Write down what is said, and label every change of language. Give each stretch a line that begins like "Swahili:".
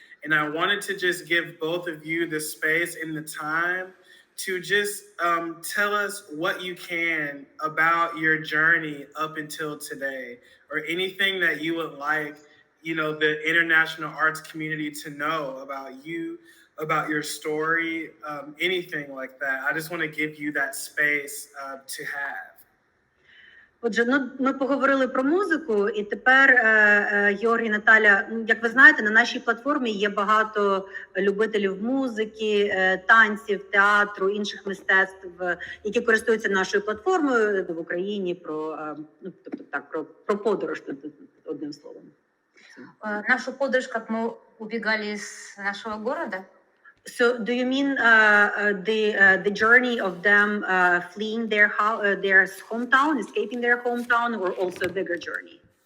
English: And I wanted to just give both of you the space and the time to just tell us what you can about your journey up until today, or anything that you would like the international arts community to know about you, about your story, anything like that. I just want to give you that space to have.
Ukrainian: Отже, ну ми поговорили про музику, і тепер Георг і Наталя, як ви знаєте, на нашій платформі є багато любителів музики, танців, театру, інших мистецтв, які користуються нашою платформою в Україні. Ну тобто так, про подорож, одним словом.
Russian: Нашу подорож, как мы убегали из нашего города?
English: So, do you mean the journey of them fleeing their hometown, escaping their hometown, or also a bigger journey?